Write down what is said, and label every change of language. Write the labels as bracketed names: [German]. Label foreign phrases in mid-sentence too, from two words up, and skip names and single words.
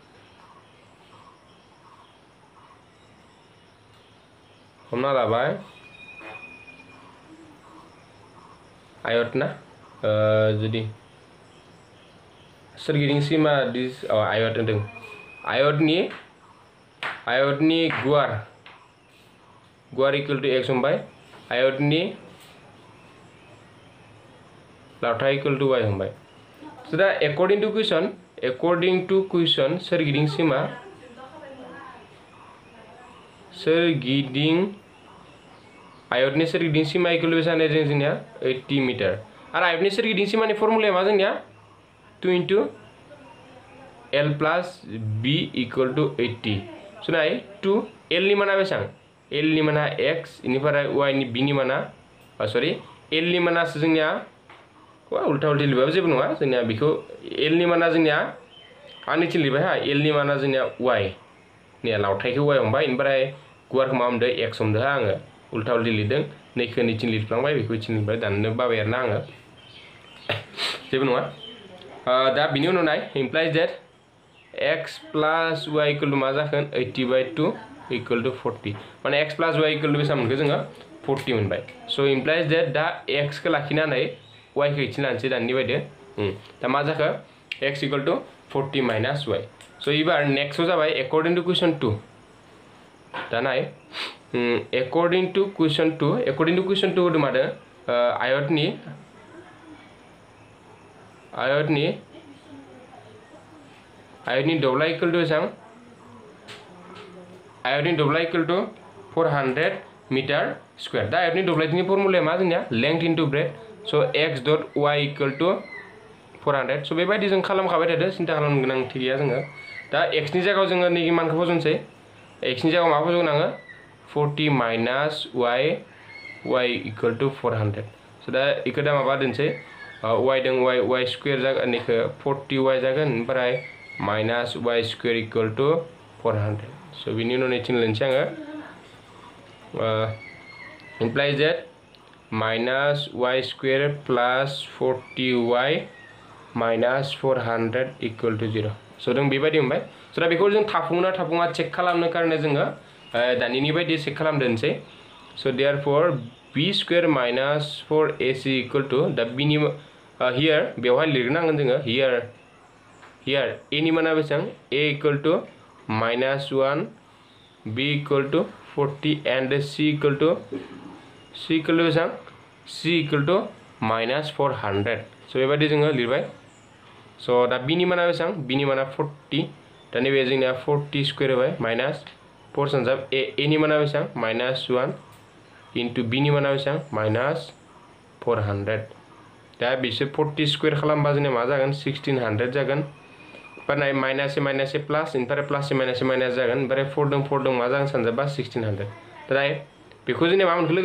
[Bodo] आयत ना जुदि सोरगिदिं सीमा दिस आयत होनदों आयतनि गुवार [English] equal to [Bodo] x हमबाय आयतनि लावथाय [English] equal to [Bodo] y हमबाय so दा [English] according to question [Bodo] सोरगिदिं आयतनि सोरगिदिं सीमा [English] equal to [Bodo] जानाय जोंनिया 80 मिटार आरो आयतनि सोरगिदिं सीमानि फर्मुलाया मा जोंनिया 2 [English] into L plus B equal to 80 so [Bodo] नाय 2 L नि माना बेसां L नि माना x इनिफ्राय y नि B नि माना सॉरी L नि माना जोंनिया उल्टा लिरबाबो जेबो नङा जोंनिया बेखौ L नि माना जोंनिया आनिथिं लिरबाय हा L नि माना जोंनिया y नि लावथायखौ y हमबाय इनिफ्राय गुवारखौ मा हमदो x हमदो हा आङो उल्टा लिरदों नैखौ नैथिं लिरफ्लांबाय बेखौ इथिं लिरबाय दाननो बाबाय आरोना आङो जेबो नङा दा बिनि उनाव नाय [English] implies that x plus y equal to [Bodo] मा जागोन 80/2 [English] equal to [Bodo] 40 माने [English] x plus y equal to [Bodo] बेसेबां मोनखो जोङो 40 मोनबाय [English] so implies that [Bodo] दा x खौ लाखिनानै y खौ इथिं लानोसै दानि बायदि दा मा जाखो [English] x equal to 40 minus y so [Bodo] एबार नेक्स्टआव जाबाय [English] according to question [Bodo] 2 दा नाय [English] according to question [Bodo] 2 होदों मादो आयतनि दब्लाय [English] equal to [Bodo] बेसां आयतनि दब्लाय [English] equal to 400 meter square [Bodo] दा आयतनि दब्लायनि फर्मुलाया मा जोंनिया [English] length into breadth so x dot y equal to 400 so [Bodo] बेबायदि जों खालामखाबाय थादो सिन्था खालामनो गोनांथि गैया जोङो दा x नि जायगायाव जोङो नैगि मानखौ फजनसै x नि जायगायाव मा फजगोन आङो [English] 40 minus y equal to 400 so [Bodo] दा इखौ दा माबा दोनसै y दं [English] y square [Bodo] जागोन इखौ 40y जागोन ओमफ्राय [English] minus y square equal to 400 so [Bodo] बिनि उनाव नैथिं लिरनोसै आङो [English] implies that minus y square plus 40y minus 400 equal to 0 so जों [Bodo] बेबायदि मोनबाय so दा बेखौ जों थाफुङा चेक खालामनो कारणे जोङो दानिनि बायदि चेक खालामदोंसै [English] so therefore b square minus 4ac equal to [Bodo] दा b नि here बेवहाय लिरनांगोन जोङो here a नि माना बेसेबां [English] a equal to minus 1 b equal to 40 and c equal to [Bodo] बेसेबां [English] c equal to minus 400 so [Bodo] बेबायदि जोङो लिरबाय so दा b नि माना बेसेबां b नि माना 40 दा नैबे जोंनिया 40 स्क्वायर होबाय माइनास 4 सानजाब a नि माना बेसेबां [English] minus 1 into b [Bodo] नि माना बेसेबां [English] minus 400 [Bodo] दा बिसोर 40 स्क्वायर खालामबा जोंनिया मा जागोन 1600 जागोन ओमफ्राय [English] minus plus [Bodo] ओमफ्राय [English] plus minus [Bodo] जागोन ओमफ्राय 4 दं मा जागोन सानजाबा 1600 दाय बेखौ जोंनिया मा मोनखो